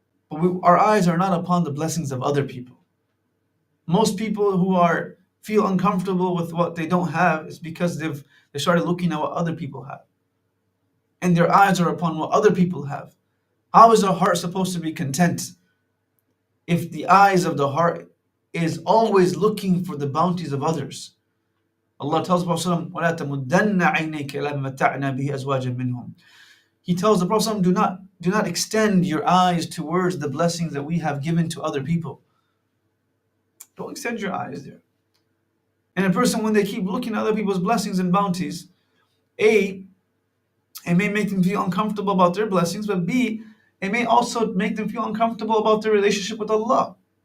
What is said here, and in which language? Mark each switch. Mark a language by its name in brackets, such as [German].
[English] But our eyes are not upon the blessings of other people. Most people who feel uncomfortable with what they don't have is because they started looking at what other people have. And their eyes are upon what other people have. How is a heart supposed to be content if the eyes of the heart is always looking for the bounties of others? Allah tells the Prophet [Arabic] وَلَا تَمُدَّنَّ عَيْنَيْكَ إِلَى مَا مَتَّعْنَا بِهِ أَزْوَاجًا مِّنْهُمْ. [English] He tells the Prophet, do not extend your eyes towards the blessings that we have given to other people. Don't extend your eyes there. And a person, when they keep looking at other people's blessings and bounties, A, it may make them feel uncomfortable about their blessings, but B, it may also make them feel uncomfortable about their relationship with Allah.